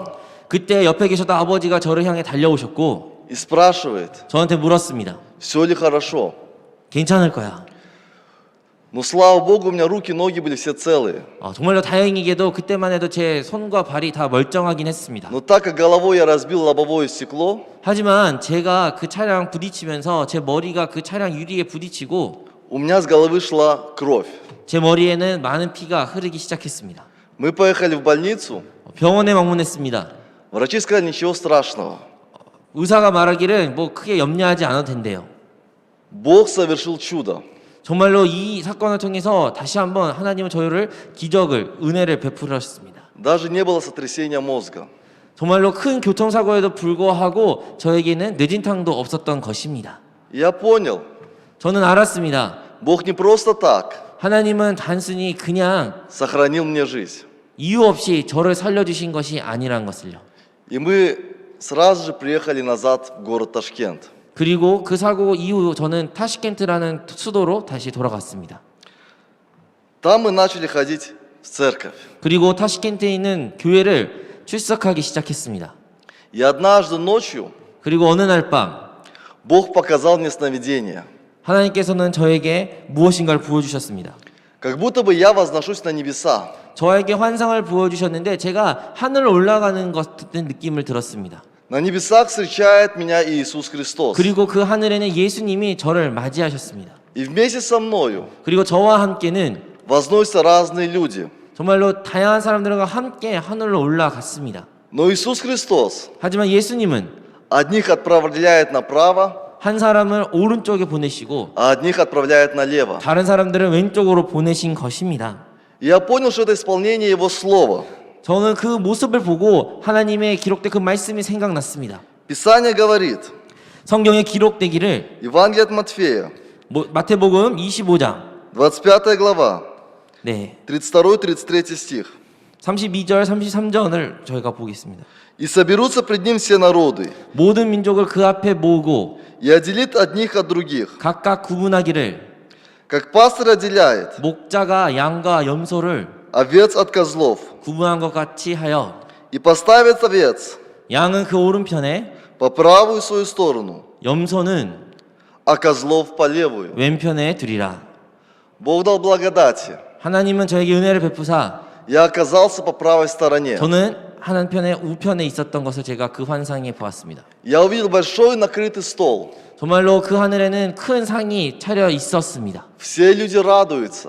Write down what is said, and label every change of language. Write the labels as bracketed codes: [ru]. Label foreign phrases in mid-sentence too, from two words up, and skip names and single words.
[ko] 그때 옆에 계셨던 아버지가 저를 향해 달려오셨고 [ru] и спрашивает: [ko] 저한테 물었습니다. [ru] все ли хорошо? [ko] 괜찮을 거야. [ru] Но слава Богу, у меня руки, ноги были все целые. [ko] 정말로 다행히게도 그때만 해도 제 손과 발이 다 멀쩡하긴 했습니다. [ru] Но так как головой я разбил лобовое стекло, [ko] 하지만 제가 그 차량 부딪히면서 제 머리가 그 차량 유리에 부딪히고 [ru] у меня с головы шла кровь. [ko] 제 머리에는 많은 피가 흐르기 시작했습니다. [ru] Мы поехали в больницу. [ko] 병원에 방문했습니다. [ru] Врачи сказали: ничего страшного. [ko] 의사가 말하기를 뭐 크게 염려하지 않아도 된대요. [ru] Бог совершил чудо. [ko] 정말로 이 사건을 통해서 다시 한번 하나님은 저희를 기적을, 은혜를 베풀으셨습니다. [ru] Даже не было сотрясения мозга. [ko] 정말로 큰 교통사고에도 불구하고 저에게는 뇌진탕도 없었던 것입니다. [ru] Я понял, [ko] 저는 알았습니다. [ru] Бог не просто так [ko] 하나님은 단순히 그냥 [ru] сохранил мне жизнь. [ko] 이유 없이 저를 살려주신 것이 아니란 것을요. [ru] И мы сразу же приехали назад в город Ташкент. [ko] 그리고 그 사고 이후 저는 타시켄트라는 수도로 다시 돌아갔습니다. [ru] Там мы начали ходить в церковь. [ko] 그리고 타시켄트에 있는 교회를 출석하기 시작했습니다. [ru] И однажды ночью [ko] 그리고 어느 날 밤 [ru] Бог показал мне сновидение. [ko] 하나님께서는 저에게 무엇인가를 부어주셨습니다. [ru] Как будто бы я возношусь на небеса. [ko] 저에게 환상을 부어주셨는데 제가 하늘을 올라가는 것 같은 느낌을 들었습니다. [ru] На небесах встречает меня Иисус Христос. [ko] 그리고 그 하늘에는 예수님이 저를 맞이하셨습니다. [ru] И вместе со мною [ko] 그리고 저와 함께는 [ru] возносятся разные люди. [ko] 정말로 다양한 사람들과 함께 하늘로 올라갔습니다. [ru] Но Иисус Христос [ko] 하지만 예수님은 [ru] одних отправляет направо, [ko] 한 사람을 오른쪽에 보내시고 [ru] а одних отправляет налево. [ko] 다른 사람들을 왼쪽으로 보내신 것입니다. [ru] И я понял, что это исполнение Его Слова. [ko] 저는 그 모습을 보고 하나님의 기록된 그 말씀이 생각났습니다. [ru] Писание говорит, [ko] 성경에 기록되기를 [ru] Евангелие от Матфея, [ko] 마태복음 25장 [ru] 25 глава, [ko] 네, [ru] 32-33 стих. [ko] 32절 33절을 저희가 보겠습니다. [ru] «И соберутся пред Ним все народы, [ko] 모든 민족을 그 앞에 모으고 [ru] и отделит одних от других, [ko] 각각 구분하기를 [ru] как пастырь отделяет [ko] 목자가 양과 염소를 [ru] овец от козлов, [ko] 구분한 것 같이 하여 [ru] и поставит овец [ko] 양은 그 오른편에 [ru] по правую свою сторону, [ko] 염소는 [ru] а козлов по левую». [ko] 왼편에 두리라. [ru] Бог дал благодати. [ko] 하나님은 저에게 은혜를 베푸사 [ru] Я оказался по правой стороне. [ko] 저는 한편에 우편에 있었던 것을 제가 그 환상에 보았습니다. [ru] Я увидел большой накрытый стол. [ko] 정말로 그 하늘에는 큰 상이 차려 있었습니다. [ru] Все люди радуются.